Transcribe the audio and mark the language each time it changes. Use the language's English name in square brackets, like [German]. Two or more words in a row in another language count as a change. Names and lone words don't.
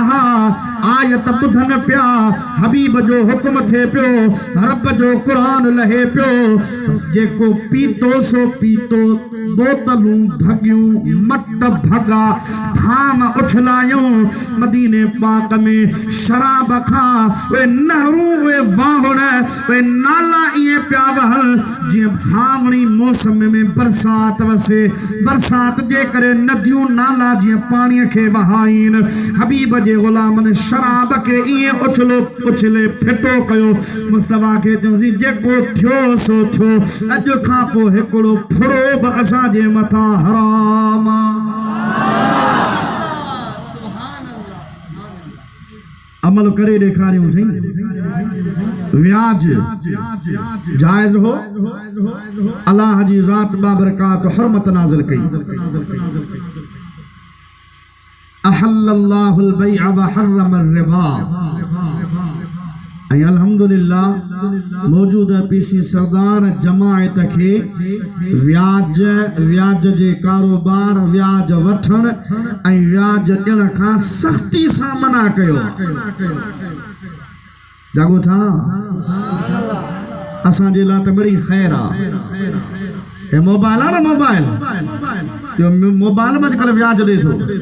[Sindhi] हा आयत ॿुधनि पिया हबीब जो हुकुम थे पियो रब जो कुरान लहे पियो जेको पीतो सो पीतो बोतलूं भगियूं मट भगा थाम उछलायूं मदीने पाक में शराब खां वे नहरूं वे वाहुण वे नाला इएं पिया वहनि जीअं सावणी मौसम में बरसात वसे बरसात जे करे नदियूं नाला जीअं पाणीअ खे वहाइनि हबीब जे ग़ुलामनि शराब खे इएं उछले फिटो कयो मुस्तफ़ा खे चयोसीं जेको थियो सो थियो अॼु खां पोइ हिकिड़ो फुड़ो बि असांजे मथां हराम अमल करे ॾेखारियूं सही व्याज जायज़ हो अल्लाह जी ज़ात बाबरकात हुर्मत नाज़िल कई [Arabic] أحل الله البيع وحرم الربا [Sindhi] ऐं अल्हम्दुलिल्लाह मौजूदा पीसी सरदार जमायत के व्याज जे कारोबार व्याज वठण ऐं व्याज ॾियण खां सख्ती सां मना कयो जागो था असांजे लाइ त बड़ी ख़ैर आहे हे मोबाइल आहे न मोबाइल में अॼुकल्ह व्याज ॾिए थो